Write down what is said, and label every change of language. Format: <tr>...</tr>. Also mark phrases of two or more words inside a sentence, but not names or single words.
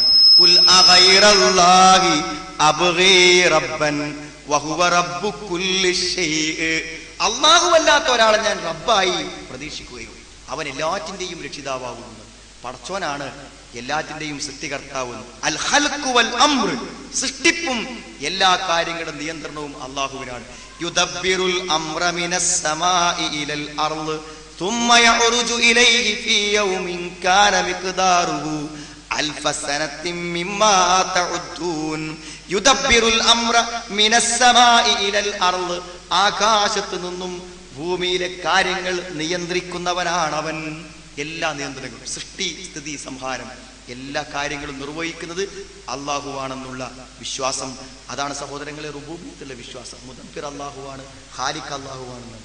<ar>قل أغير الله أبغي ربا وهو رب كل شيء,</ar> <ml>അല്ലാഹു അല്ലാത്ത ഒരാളെ ഞാൻ റബ്ബായി പ്രതീക്ഷിക്കുകയോ, അവൻ എല്ലാറ്റിൻ്റെയും രക്ഷിതാവാകുന്നു. പടച്ചോനാണ് എല്ലാറ്റിൻ്റെയും സൃഷ്ടികർത്താവ്.</ml> <ar>الخلق والأمر,</ar> <ml>സൃഷ്ടിപ്പും എല്ലാ കാര്യങ്ങളുടെ നിയന്ത്രണവും അല്ലാഹുവിനാണ്.</ml> <ar>يدبر الأمر من السماء إلى الأرض ثم يعرج إليه في يوم كان مقداره ألف سنة مما تعدون. يدبر الأمر من السماء إلى الأرض,</ar> <ml>ആകാശത്ത് നിന്നും ഭൂമിയിലെ കാര്യങ്ങൾ നിയന്ത്രിക്കുന്നവനാണ് അവൻ. എല്ലാ നിയന്ത്രണങ്ങളും, സൃഷ്ടി സ്ഥിതി സംഹാരം, എല്ലാ കാര്യങ്ങളും നിർവഹിക്കുന്നത് അള്ളാഹുവാണെന്നുള്ള വിശ്വാസം. അതാണ് സഹോദരങ്ങളെ റുബൂബിയത്തുള്ള വിശ്വാസം. മുദബ്ബിർ അള്ളാഹുവാണ്, ഖാലിഖ് അള്ളാഹുവാണെന്ന്.</ml>